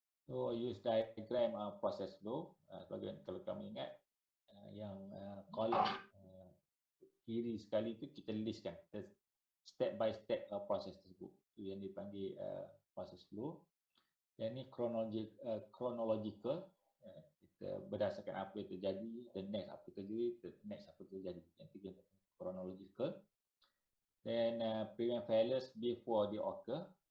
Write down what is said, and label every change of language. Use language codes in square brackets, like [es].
[en] So use diagram process flow. [ms] Sebagai kalau kamu ingat, yang kolom kiri sekali tu kita listkan [en] step by step [ms] proses tersebut. Itu yang dipanggil [en] process flow. [ms] Yang ni chronological. Kita berdasarkan apa yang terjadi, [en] the next [ms] apa terjadi, the next apa terjadi. Yang tiga chronological. [en] Then prevent failures before they occur.